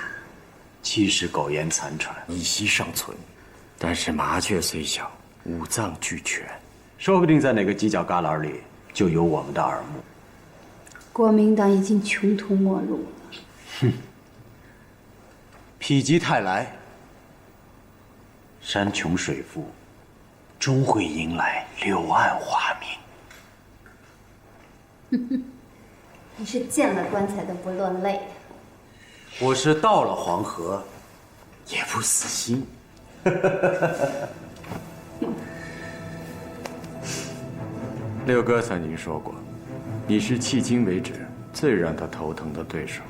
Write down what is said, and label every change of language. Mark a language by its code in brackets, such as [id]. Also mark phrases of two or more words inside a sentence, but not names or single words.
[zh] 其實苟延殘喘，以息尚存，但是麻雀雖小，五臟俱全，說不定在哪個犄角旮旯裡就有我們的耳目。國民黨已經窮途末路了。哼，否極泰來，山窮水復，終會迎來柳暗花明。你是見了棺材都不落淚。我是到了黃河，也不死心。 六哥曾经说过，你是迄今为止最让他头疼的对手。